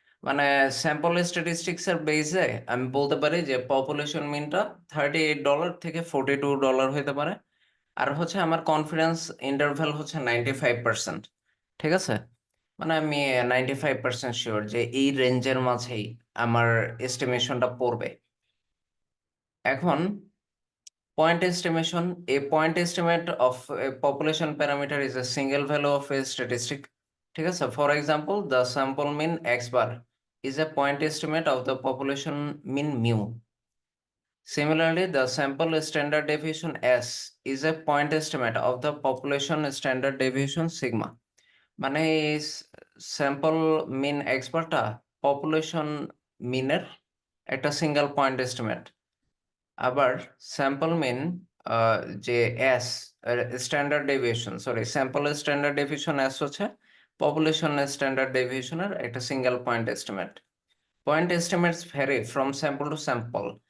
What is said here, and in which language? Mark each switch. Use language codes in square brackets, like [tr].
[bn] মানে sample statistics এর বেসে আমি বলতে পারি যে পপুলেশন মিনটা $38 থেকে $42 হতে পারে। আর হচ্ছে আমার কনফিডেন্স ইন্টারভ্যাল হচ্ছে 95%। ঠিক আছে, মানে আমি 95% শিওর যে এই রেঞ্জের মাঝেই আমার এস্টিমেশনটা পড়বে। [en] এখন point estimation. A point estimate of a population parameter is a single value of a statistic. [bn] ঠিক আছে, [en] for example, the sample mean x bar is a point estimate of the population mean mu. Similarly, the sample standard deviation s is a point estimate of the population standard deviation sigma. [bn] মানে এই sample মিন এক্সপার্টটা population মিনের একটা single point estimate. আবার sample মিন, যে S standard deviation, sorry, sample standard deviation S হচ্ছে population standard ডেভিয়েশনের একটা single point estimate. [en] Point estimates vary from sample to sample.